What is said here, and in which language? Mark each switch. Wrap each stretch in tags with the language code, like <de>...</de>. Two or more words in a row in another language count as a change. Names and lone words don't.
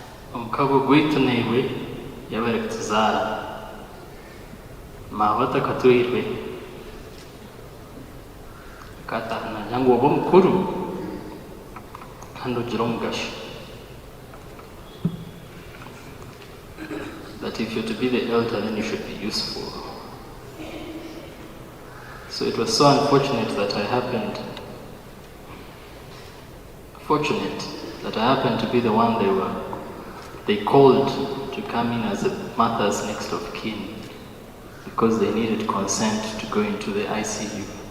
<nyn>Omukago gwitu naiwe yabarekituzaara mabata katuirwe katahana jangu oba mukuru kandi ogira omugasho.</nyn> <en>That if you're to be the elder, then you should be useful. So it was so unfortunate that I happened to be the one they called to come in as a mother's next of kin because they needed consent to go into the ICU.</en>